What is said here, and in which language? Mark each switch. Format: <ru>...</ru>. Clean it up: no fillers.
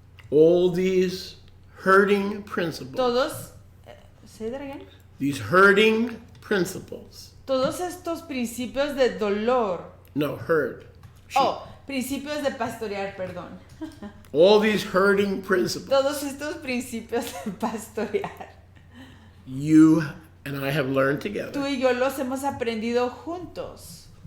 <en>All these hurting principles,</en> <es>todos,</es> <en>¿say that again? these hurting principles,</en> <es>Todos estos principios de dolor,</es> <en>no, herd, sheep.</en> <es>principios de pastorear, perdón,</es> <en>All these hurting principles,</en> <es>todos estos principios de pastorear,</es> <en>you and I have learned together</en> <es>tú y yo los hemos aprendido juntos</es>